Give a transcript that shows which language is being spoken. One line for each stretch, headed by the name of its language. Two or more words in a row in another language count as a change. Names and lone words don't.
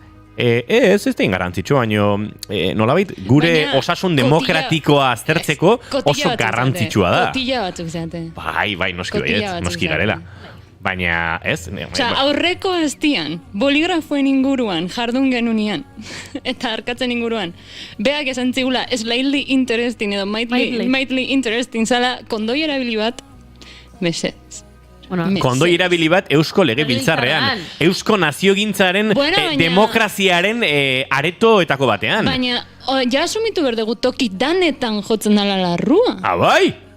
Basque: Ez da ingarrantzitsua, baina nolabait gure osasun demokratikoa aztertzeko oso garrantzitsua da. Kotilla batzuk zeate. Bai, noski garela. Baina, ez? Aurreko astian, boligrafoen inguruan, jardun genunian, eta harkatzen inguruan, beak esan zigula,
English: slightly interesting
Basque: edo
English: mildly interesting
Basque: zala, kondoi erabili bat, mesedez. Kondoi erabili bat Eusko Legebiltzarrean, Eusko Naziogintzaren demokraziaren aretoetako batean. Baina, ja asumitu berdegu toki danetan jotzen dala larrua. Bai?